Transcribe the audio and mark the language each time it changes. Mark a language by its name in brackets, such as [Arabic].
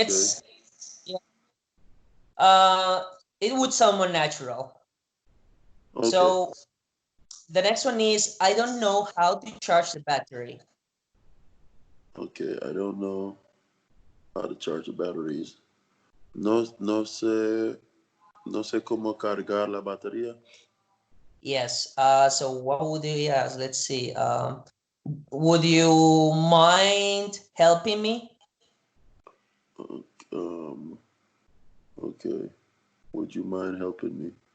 [English] It's yeah, uh, it would sound more natural. okay, So the next one is I don't know how to charge the battery. okay. I don't know how to charge the batteries. [Spanish] No, no sé cómo cargar la batería. [English] Yes. So what would you ask? Let's see. Would you mind helping me? Um, okay. Would you mind helping me?